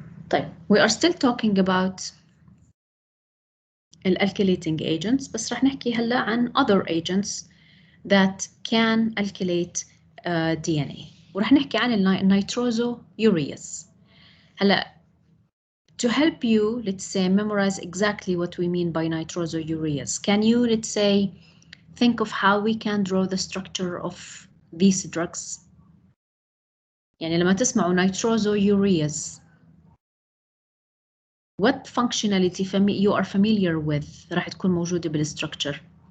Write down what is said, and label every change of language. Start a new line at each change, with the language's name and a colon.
English: طيب, we are still talking about alkylating agents,
Arabic: بس رح نحكي هلا عن
English: other agents that can alkylate DNA.
Arabic: ورح نحكي عن النيتروزويورياز.
English: هلا, to help you, let's say, memorize exactly what we mean by nitrosoureas, can you, let's say, think of how we can draw the structure of these drugs?
Arabic: يعني لما تسمعوا
English: nitrosoureas, what functionality you are familiar with
Arabic: راح تكون موجودة
English: بالstructure?